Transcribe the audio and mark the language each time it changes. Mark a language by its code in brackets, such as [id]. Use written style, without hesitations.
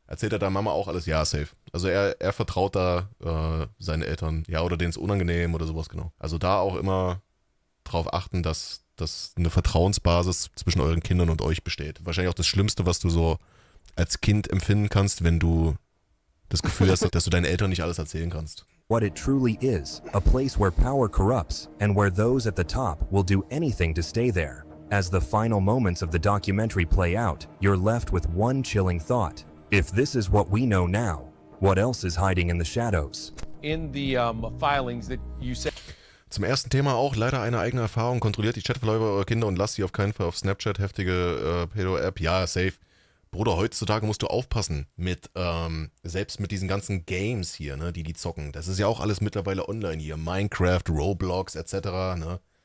[de] Erzählt er da Mama auch alles? Ja, safe. Also er vertraut da seine Eltern, ja, oder denen ist unangenehm oder sowas, genau. Also da auch immer drauf achten, dass eine Vertrauensbasis zwischen euren Kindern und euch besteht. Wahrscheinlich auch das Schlimmste, was du so als Kind empfinden kannst, wenn du das Gefühl hast, dass du deinen Eltern nicht alles erzählen kannst. [en] What it truly is, a place where power corrupts and where those at the top will do anything to stay there. As the final moments of the documentary play out, you're left with one chilling thought. If this is what we know now, what else is hiding in the shadows? In the filings that you said. [de] Zum ersten Thema auch leider eine eigene Erfahrung. Kontrolliert die Chatverläufe eurer Kinder und lasst sie auf keinen Fall auf Snapchat, heftige Pedo-App. Ja, safe. Bruder, heutzutage musst du aufpassen mit, selbst mit diesen ganzen Games hier, ne, die zocken. Das ist ja auch alles mittlerweile online hier. Minecraft, Roblox etc., ne.